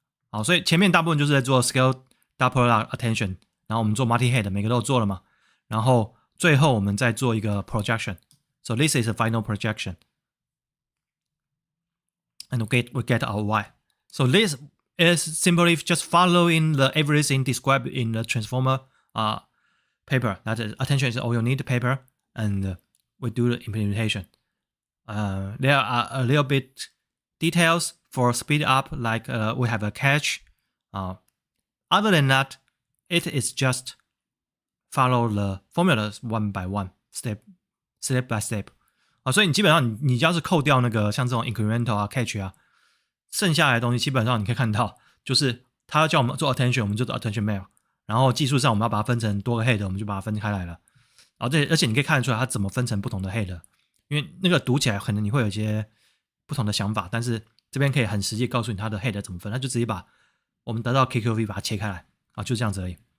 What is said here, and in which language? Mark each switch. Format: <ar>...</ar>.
<zh>好，所以前面大部分就是在做 scaled dot product attention， 然后我们做 multi head， 每个都有做了嘛。然后最后我们再做一个 projection.</zh> <en>So this is a final projection. And we get our Y. So this is simply just following everything described in the transformer paper. That is, attention is all you need paper, and we do the implementation. There are a little bit details for speed up, like we have a cache. Other than that, it is just follow the formulas one by one, step by step.</en> <zh>所以你基本上你要是扣掉那个像这种 incremental 啊 cache 啊，剩下来的东西基本上你可以看到，就是他要叫我们做 attention， 我们就做 attention map， 然后技术上我们要把它分成多个 head， 我们就把它分开来了。而且你可以看得出来它怎么分成不同的 head， 因为那个读起来可能你会有一些不同的想法，但是这边可以很实际告诉你它的 head 怎么分，它就直接把我们得到 KQV 把它切开来啊，就这样子而已。</zh>